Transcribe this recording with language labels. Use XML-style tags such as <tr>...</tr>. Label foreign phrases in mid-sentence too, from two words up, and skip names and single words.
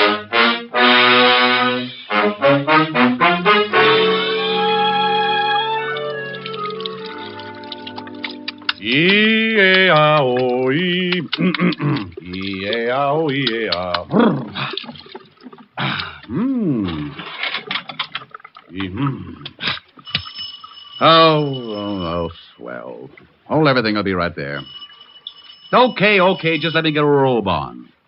<en>E-A-O-E. E-A-O-E-A. Oh, swell. Hold everything. I'll be right there. Okay. Just let me get a robe on.</en>